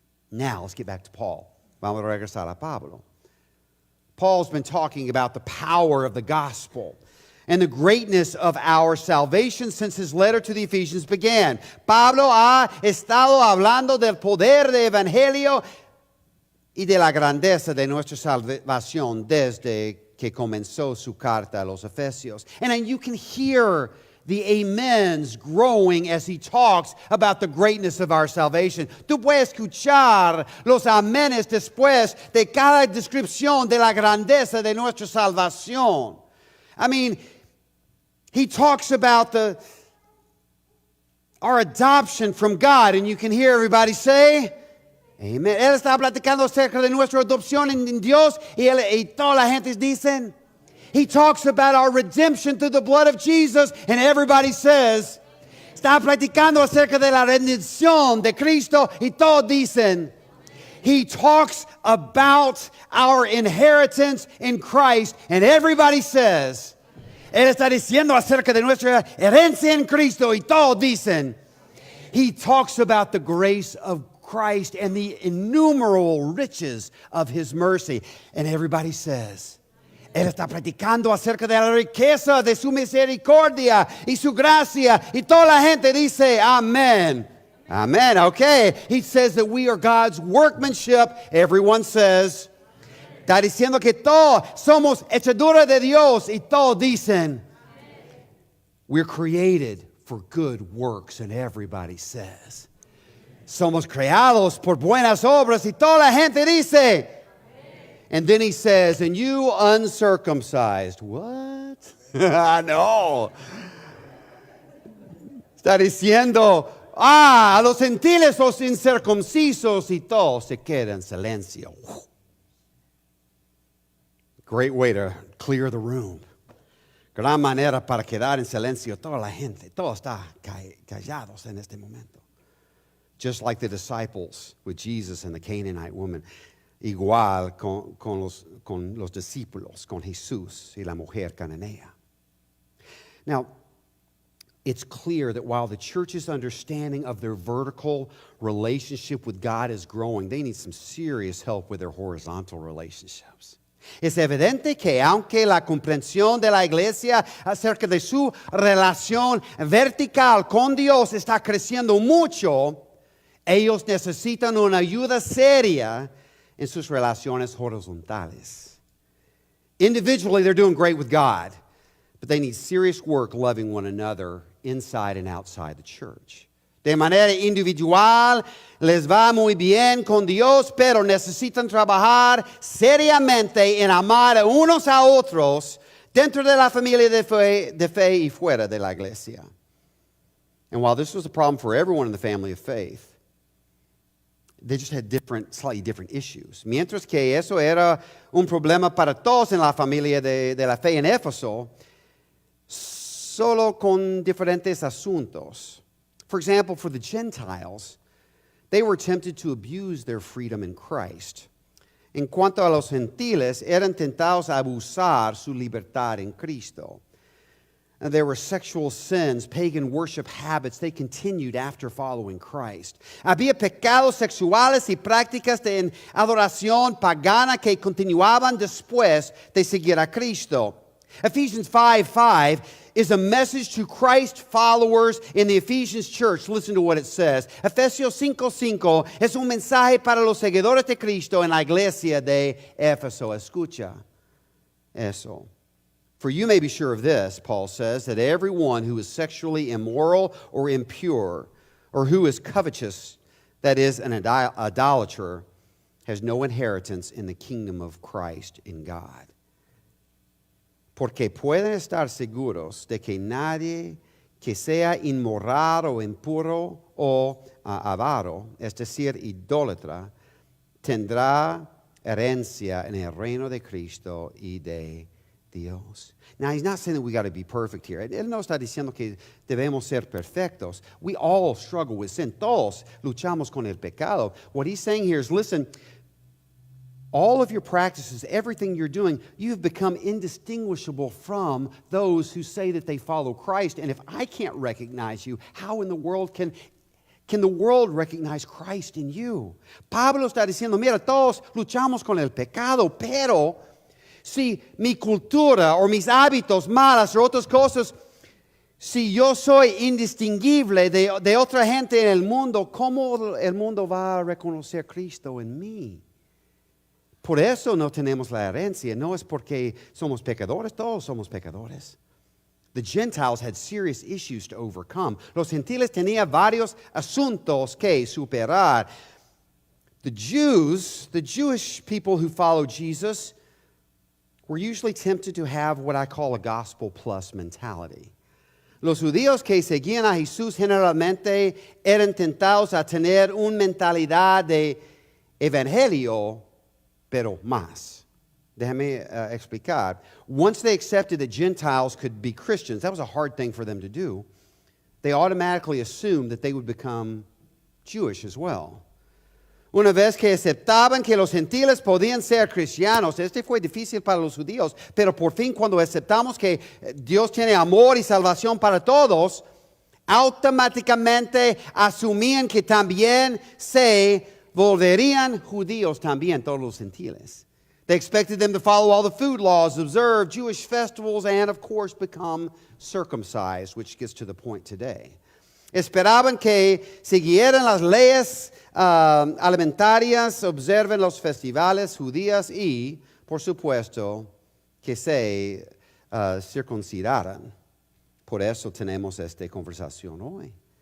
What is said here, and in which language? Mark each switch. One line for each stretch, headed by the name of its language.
English: Now, let's get back to Paul.
Spanish: Vamos a regresar a Pablo.
English: Paul's been talking about the power of the gospel and the greatness of our salvation since his letter to the Ephesians began.
Spanish: Pablo ha estado hablando del poder del evangelio y de la grandeza de nuestra salvación desde que comenzó su carta a los Efesios.
English: And you can hear the amens growing as he talks about the greatness of our salvation.
Spanish: Tú puedes escuchar los amenes después de cada descripción de la grandeza de nuestra salvación.
English: I mean, he talks about our adoption from God, and you can hear everybody say, Amen.
Spanish: Él está platicando acerca de nuestra adopción en Dios, y toda la gente dicen.
English: He talks about our redemption through the blood of Jesus, and everybody says,
Spanish: está platicando acerca de la redención de Cristo, y todos dicen.
English: He talks about our inheritance in Christ, and everybody says.
Spanish: Él está diciendo acerca de nuestra herencia en Cristo, y todos dicen.
English: He talks about the grace of Christ and the innumerable riches of his mercy, and everybody says.
Spanish: Él está platicando acerca de la riqueza de su misericordia y su gracia, y toda la gente dice, Amen.
English: Amen, okay. He says that we are God's workmanship. Everyone says.
Spanish: Está diciendo que todos somos hechadura de Dios, y todos dicen.
English: We're created for good works, and everybody says.
Spanish: Somos creados por buenas obras, y toda la gente dice.
English: And then he says, and you uncircumcised. What? No.
Spanish: Está diciendo, a los gentiles, los incircuncisos, y todos se quedan en silencio.
English: Great way to clear the room.
Spanish: Gran manera para quedar en silencio toda la gente. Todos están callados en este momento.
English: Just like the disciples with Jesus and the Canaanite woman.
Spanish: Igual con los discípulos, con Jesús y la mujer cananea.
English: Now, it's clear that while the church's understanding of their vertical relationship with God is growing, they need some serious help with their horizontal relationships.
Spanish: Es evidente que aunque la comprensión de la iglesia acerca de su relación vertical con Dios está creciendo mucho, ellos necesitan una ayuda seria en sus relaciones horizontales.
English: Individually, they're doing great with God, but they need serious work loving one another inside and outside the church.
Spanish: De manera individual, les va muy bien con Dios, pero necesitan trabajar seriamente en amar a unos a otros dentro de la familia de fe y fuera de la iglesia.
English: And while this was a problem for everyone in the family of faith, they just had slightly different issues.
Spanish: Mientras que eso era un problema para todos en la familia de la fe en Éfeso, solo con diferentes asuntos.
English: For example, for the Gentiles, they were tempted to abuse their freedom in Christ.
Spanish: En cuanto a los gentiles, eran tentados a abusar su libertad en Cristo.
English: And there were sexual sins, pagan worship habits. They continued after following Christ.
Spanish: Había pecados sexuales y prácticas de adoración pagana que continuaban después de seguir a Cristo.
English: Ephesians 5:5 is a message to Christ followers in the Ephesians church. Listen to what it says.
Spanish: Efesios 5:5 es un mensaje para los seguidores de Cristo en la iglesia de Éfeso. Escucha eso.
English: For you may be sure of this, Paul says, that everyone who is sexually immoral or impure, or who is covetous, that is, an idolater, has no inheritance in the kingdom of Christ in God.
Spanish: Porque pueden estar seguros de que nadie que sea inmoral o impuro o avaro, es decir, idólatra, tendrá herencia en el reino de Cristo y de Dios.
English: Now, he's not saying that we got to be perfect here.
Spanish: Él no está diciendo que debemos ser perfectos.
English: We all struggle with sin.
Spanish: Todos luchamos con el pecado.
English: What he's saying here is, listen, all of your practices, everything you're doing, you've become indistinguishable from those who say that they follow Christ. And if I can't recognize you, how in the world can the world recognize Christ in you?
Spanish: Pablo está diciendo, mira, todos luchamos con el pecado, pero si mi cultura o mis hábitos malas o otras cosas, si yo soy indistinguible de otra gente en el mundo, ¿cómo el mundo va a reconocer Cristo en mí? Por eso no tenemos la herencia. No es porque somos pecadores, todos somos pecadores.
English: The Gentiles had serious issues to overcome.
Spanish: Los gentiles tenían varios asuntos que superar.
English: The Jews, the Jewish people who followed Jesus, were usually tempted to have what I call a gospel plus mentality.
Spanish: Los judíos que seguían a Jesús generalmente eran tentados a tener una mentalidad de evangelio, pero más. Déjame explicar.
English: Once they accepted that Gentiles could be Christians, that was a hard thing for them to do, they automatically assumed that they would become Jewish as well.
Spanish: Una vez que aceptaban que los gentiles podían ser cristianos, este fue difícil para los judíos, pero por fin cuando aceptamos que Dios tiene amor y salvación para todos, automáticamente asumían que también se volverían judíos también, todos los gentiles.
English: They expected them to follow all the food laws, observe Jewish festivals, and of course become circumcised, which gets to the point today.
Spanish: Esperaban que siguieran las leyes alimentarias, observen los festivales judíos y, por supuesto, que se circuncidaran. Por eso tenemos esta conversación hoy.